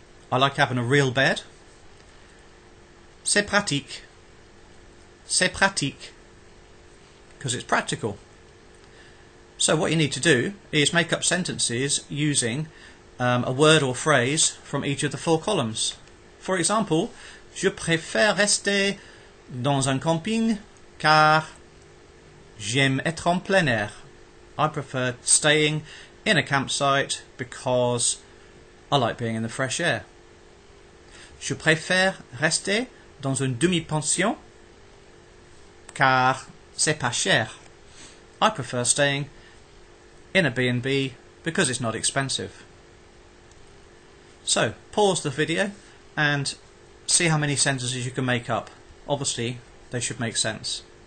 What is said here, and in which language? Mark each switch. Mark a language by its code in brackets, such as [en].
[en] I like having a real bed. [fr] C'est pratique, [en] because it's practical. So what you need to do is make up sentences using a word or phrase from each of the four columns. For example, [fr] je préfère rester dans un camping car j'aime être en plein air. [en] I prefer staying in a campsite because I like being in the fresh air. [fr] Je préfère rester dans une demi-pension car c'est pas cher. [en] I prefer staying in a B&B because it's not expensive. So, pause the video and see how many sentences you can make up. obviously they should make sense.